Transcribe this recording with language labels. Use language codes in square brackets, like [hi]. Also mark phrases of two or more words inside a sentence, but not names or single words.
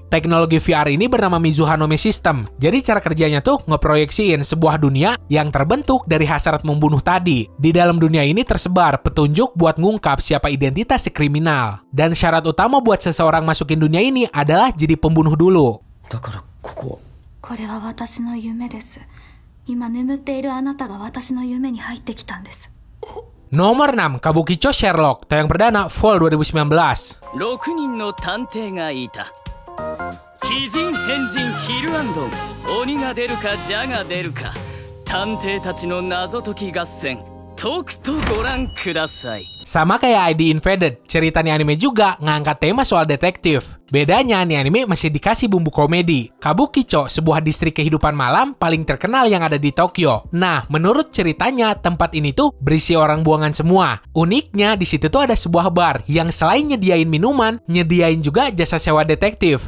[id] Teknologi VR ini bernama Mizuhanome System. Jadi cara kerjanya tuh ngeproyeksiin sebuah dunia yang terbentuk dari hasrat membunuh tadi. Di dalam dunia ini tersebar petunjuk buat ngungkap siapa identitas si kriminal. Dan syarat utama buat seseorang masukin dunia ini adalah jadi pembunuh dulu. [ja] だからこここれは私の夢です。今眠っているあなたが私の夢に入ってきたんです。 [id] Nomor 6, Kabukicho Sherlock, tayang perdana Fall 2019. [ja] 6 人の探偵がいた。鬼人変人ヒルアンドン、鬼が出るか蛇が出るか、探偵たちの謎解き合戦、とくとご覧ください。 [id] Sama kayak ID Invaded, cerita nih anime juga ngangkat tema soal detektif. Bedanya nih anime masih dikasih bumbu komedi. Kabukicho, sebuah distrik kehidupan malam paling terkenal yang ada di Tokyo. Nah, menurut ceritanya tempat ini tuh berisi orang buangan semua. Uniknya di situ tuh ada sebuah bar yang selain nyediain minuman, nyediain juga jasa sewa detektif.